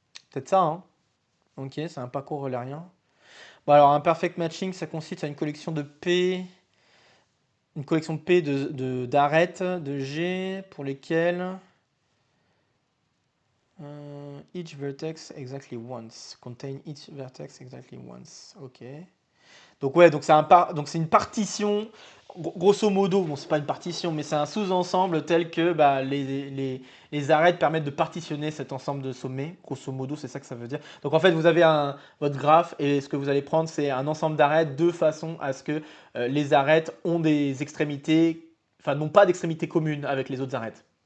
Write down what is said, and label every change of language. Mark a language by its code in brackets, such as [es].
[fr] Peut-être ça, hein. Ok, c'est un parcours eulérien. Bon alors un perfect matching ça consiste à une collection de P, une collection de P d'arêtes de G pour lesquelles [en] each vertex exactly once. Contain each vertex exactly once. Ok. [fr] Donc ouais, donc c'est une partition, grosso modo, bon c'est pas une partition, mais c'est un sous-ensemble tel que bah, les arêtes permettent de partitionner cet ensemble de sommets. Grosso modo, c'est ça que ça veut dire. Donc en fait, vous avez votre graphe et ce que vous allez prendre, c'est un ensemble d'arêtes de façon à ce que les arêtes ont des extrémités, enfin n'ont pas d'extrémités communes avec les autres arêtes.